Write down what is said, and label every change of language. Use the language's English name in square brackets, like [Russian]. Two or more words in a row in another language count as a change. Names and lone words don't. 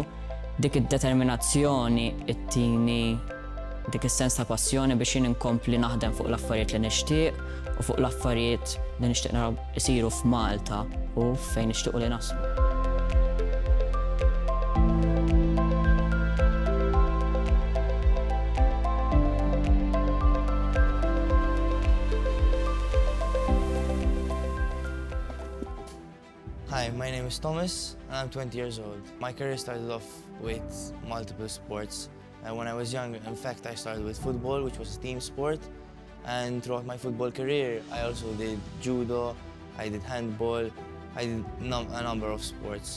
[Maltese] Dik id-determinazzjoni ittini dik is-sens ta' passjoni biex jien inkompli naħdem fuq l-affarijiet li nixtieq u fuq l-affarijiet li nixtieq naraw isiru f'Malta u fejn nixtiequ li naslu. [English] Hi, my name is Thomas and I'm 20 years old. My career started off with multiple sports. When I was young, in fact, I started with football, which was a team sport. And throughout my football career, I also did judo, I did handball, I did a number of sports.